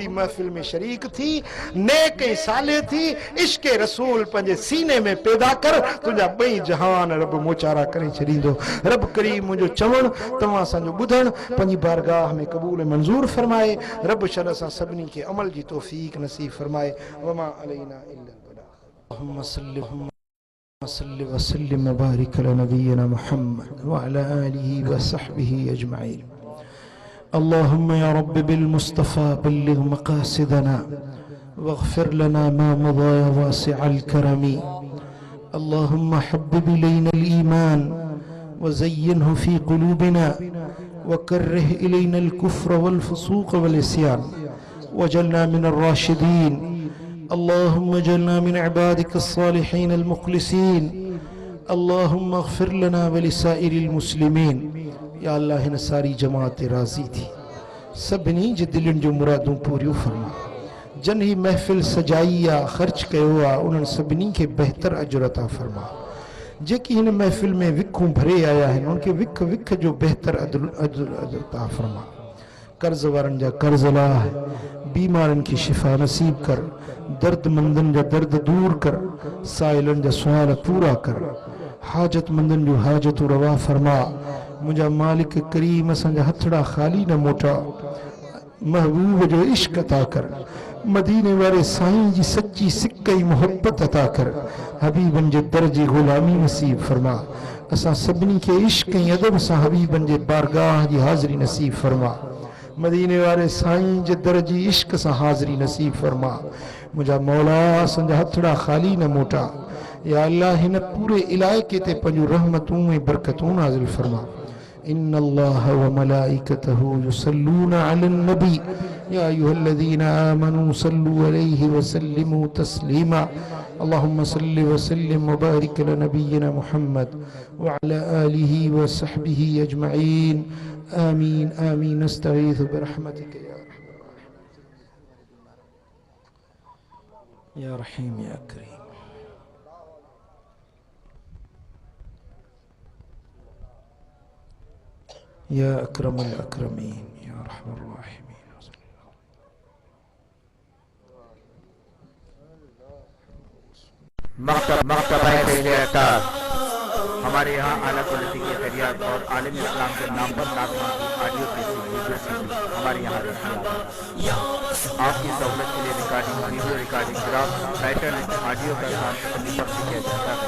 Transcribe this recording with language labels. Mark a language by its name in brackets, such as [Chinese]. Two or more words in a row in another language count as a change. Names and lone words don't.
[Sindhi] महफ़िल में शरीक थी नेक ऐं सालिह थी इश्क़ रसूल पंहिंजे सीने में पैदा कर तुंहिंजा 2 जहान रब मोचारा करे छॾींदो रब करीम मुंहिंजो चवणु तव्हां असांजो ॿुधणु पंहिंजी बारगाह में क़बूल मंज़ूर फरमाए रब शर सां सभिनी खे अमल जी तौफ़ीक नसीब फरमाए [Arabic] وما علينا إلا البلاغ اللهم صل وسلم وبارك على نبينا محمد وعلى آله وصحبه أجمعين اللهم يا رب بالمصطفى بلغ مقاصدنا واغفر لنا ما مضى يا واسع الكرم اللهم حبب إلينا الإيمان وزينه في قلوبنا وكره إلينا الكفر والفسوق والعصيان واجعلنا من الراشدين. اللهم اجعلنا من عبادك الصالحين المخلصين. اللهم اغفر لنا ولسائر المسلمين. [Sindhi] या अल्लाह हिन सारी जमात राज़ी थी, सभिनी जे दिलनि जो मुरादूं पूरियूं फरमा। जन ही महफ़िल सजाई आ ख़र्च कयो आ उन्हनि सभिनी खे बहितर अजुर अता फरमा। जेकी हिन महफ़िल में विखूं भरे आया आहिनि उनखे विख विख जो बहितर अजुर अता फरमा। कर्ज़ वारनि जा कर्ज़ लाह, बीमारनि खे शिफ़ा नसीब कर, दर्दमंदनि जा दर्द दूर कर, साइलनि जा सुवाल पूरा कर, हाजतमंदनि जूं हाजतूं रवा फरमा। मुझा मालिक करीम असांजा हथड़ा खाली न मोटा, महबूब जो इश्क अता कर, मदीने वाले साईं जी सच्ची सिक्कई मोहब्बत अता कर, हबीबन जे दर्जे गुलामी नसीब फरमा। असां सभिनी खे इश्क ऐं अदब सां हबीबन जे बारगाह जी हाज़िरी नसीब फरमा। मदीने वाले साईं जे दर्जे इश्क सां हाज़िरी नसीब फरमा। मुझा मौला असांजा हथड़ा खाली न मोटा। या अल्लाह हिन पूरे इलाइक़े ते पंहिंजूं रहमतूं ऐं बरकतूं नाज़िल फरमा। [Arabic] إن الله وملائكته يصلون على النبي يا أيها الذين آمنوا صلوا عليه وسلموا تسليما اللهم صل وسلم وبارك على نبينا محمد وعلى آله وصحبه أجمعين آمين آمين نستغيث برحمتك يا رحيم يا كريم يا أكرم الأكرمين يا أرحم الراحمين. [Urdu] مکتبہ خیریت ہمارے یہاں اعلیٰ کوالٹی کی خیریت اور عالم اسلام کے نام پر ناظمہ کی آڈیو کیسٹ ہمارے یہاں آپکی سہولت کے لیے ریکارڈنگ، ویڈیو ریکارڈنگ، گراف، ٹائٹل، آڈیو کا کام کیا جاتا ہے.